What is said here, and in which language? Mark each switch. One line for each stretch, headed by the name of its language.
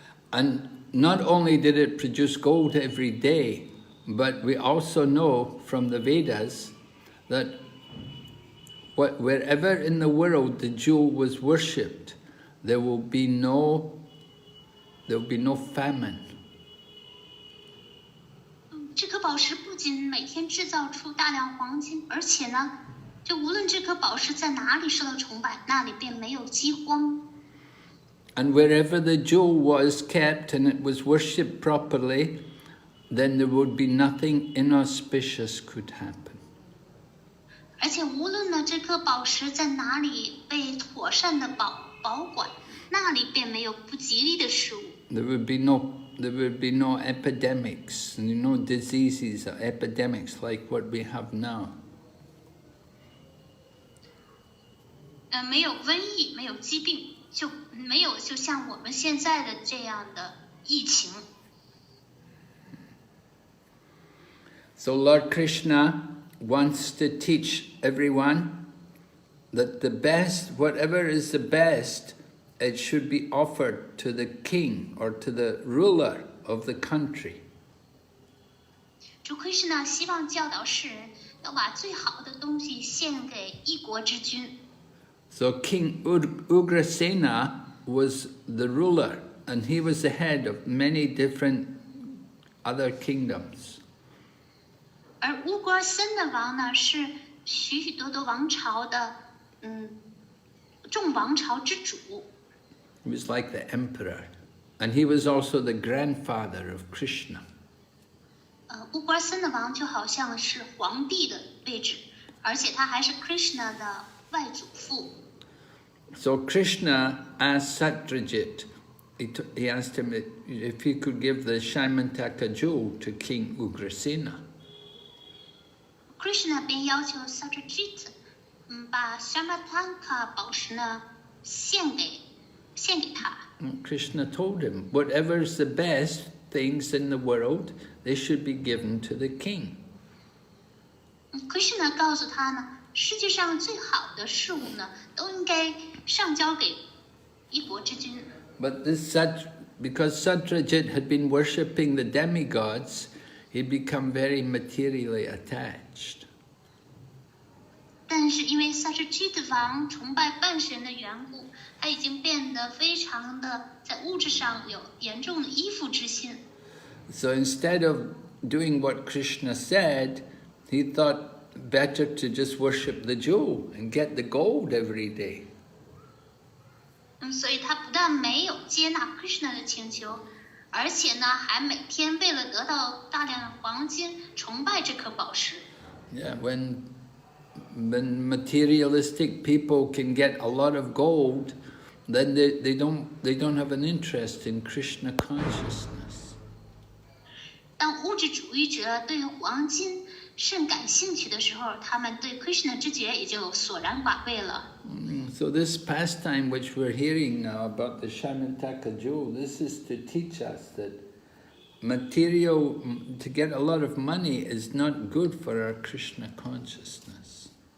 English: And not only did it produce gold every day, but we also know from the Vedas that wherever in the world the jewel was worshipped, there will be no famine.
Chinese: 这颗宝石不仅每天制造出大量黄金，而且呢，就无论这颗宝石在哪里受到崇拜，那里便没有饥荒。
English: And wherever the jewel was kept and it was worshipped properly, then there would be nothing inauspicious could happen.
Chinese: 而且无论呢这颗宝石在哪里被妥善的保管，那里便没有不吉利的事物。
English: There would be no epidemics, no diseases or epidemics like what we have now.
Chinese: 没有瘟疫，没有疾病，就没有就像我们现在的这样的疫情。
English: So Lord Krishna wants to teach everyone that the best, whatever is the best, it should be offered to the king or to the ruler of the country.
Chinese: 主 Krishna 希望教导世人要把最好的东西献给一国之君。
English: So King Ugrasena was the ruler, and he was the head of many different other kingdoms.
Chinese: 而乌瓜森的王呢，是许许多多王朝的众王朝之主。
English: He was like the emperor, and he was also the grandfather of Krishna.
Chinese: 乌瓜森的王就好像是皇帝的位置，而且他还是 Krishna 的外祖父。
English: So Krishna asked Satyajit, he asked him if he could give the Syamantaka jewel to King Ugrasena.
Chinese: Krishna 便要求 Satyajit，把 Syamantaka 宝石呢献给他。
English: Krishna told him, whatever is the best things in the world, they should be given to the king.
Chinese: Krishna 告诉他呢，世界上最好的事物呢，都应该上交给一国之君。
English: But because Satyajit had been worshipping the demigods, he'd become very materially attached.
Chinese: 但是因为 Satyajit 王崇拜半神的缘故，他已经变得非常的在物质上有严重的依附之心。
English: So instead of doing what Krishna said, he thought better to just worship the jewel and get the gold every day.
Chinese: 所以他不但没有接纳 Krishna 的请求，而且呢，还每天为了得到大量的黄金，崇拜这颗宝石。
English: Yeah, when materialistic people can get a lot of gold, then they don't have an interest in Krishna consciousness.
Chinese: 当当物质主义者对黄金甚感兴趣的时候，他们对 Krishna 之觉也就索然寡味了。
English: So this pastime which we're hearing now about the Syamantaka jewel, this is to teach us that material, to get a lot of money is not good for our Krishna consciousness.